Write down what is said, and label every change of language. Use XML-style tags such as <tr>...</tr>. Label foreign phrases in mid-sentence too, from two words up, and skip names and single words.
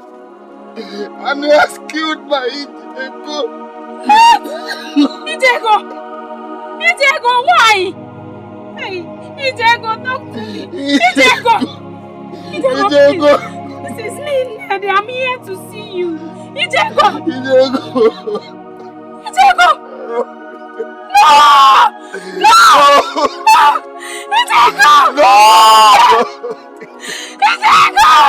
<en>And he has killed my Etiko. Etiko! Etiko, why? Hey, Etiko, talk to me. Etiko! Etiko, this is me, Ned. I'm here to see you. Etiko! Etiko! No! No! No! Etiko! No! Etiko!</en>